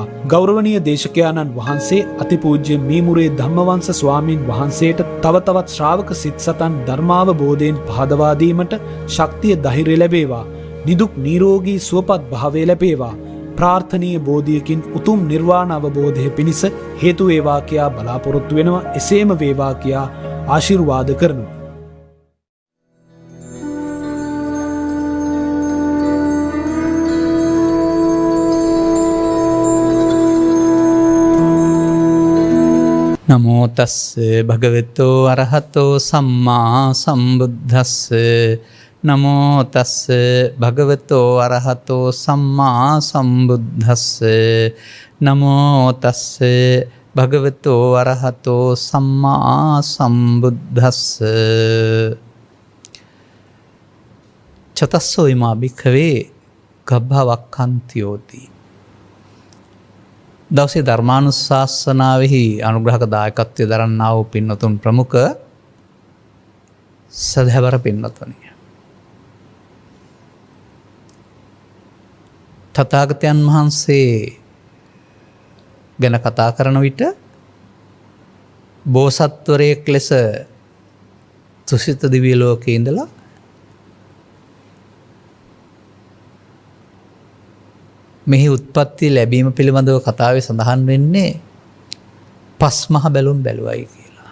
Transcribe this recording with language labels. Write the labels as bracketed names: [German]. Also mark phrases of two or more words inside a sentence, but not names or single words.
[Sinhala] ගෞරවනීය දේශකයාණන් වහන්සේ අතිපූජ්‍ය මීමුරේ ධම්මවංශ ස්වාමින් වහන්සේට තව තවත් ශ්‍රාවක සිත්සතන් ධර්මාවබෝධයෙන් පහදවා දීමට ශක්තිය ධෛර්යය ලැබේවා. නිදුක් නිරෝගී සුවපත් භාවය ලැබේවා. ප්‍රාර්ථනීය බෝධියකින් උතුම් නිර්වාණ අවබෝධය පිණිස හේතු වේවා කියා බලාපොරොත්තු වෙනවා. එසේම වේවා කියා ආශිර්වාද කරනවා. [Pali] නමෝ තස්ස භගවතෝ අරහතෝ සම්මා සම්බුද්දස්ස. නමෝ තස්ස භගවතෝ අරහතෝ සම්මා සම්බුද්දස්ස. නමෝ තස්ස භගවතෝ අරහතෝ සම්මා සම්බුද්දස්ස. චතස්සෝ ඉමා භික්ඛවේ ගබ්භවක්ඛන්තියෝති. [Sinhala] දවසේ ධර්මානුශාසනාවෙහි අනුග්‍රහක දායකත්වය දරන්නා වූ පින්වතුන් ප්‍රමුඛ සදහැවර පින්වතුනි. තථාගතයන් වහන්සේ ගැන කතා කරන විට බෝසත්වරයෙක් ලෙස තුසිත දිව්‍ය ලෝකයේ ඉඳලා මෙහි උත්පත්ති ලැබීම පිළිබඳව කතාවේ සඳහන් වෙන්නේ පස් මහ බැලුම් බැලුවයි කියලා.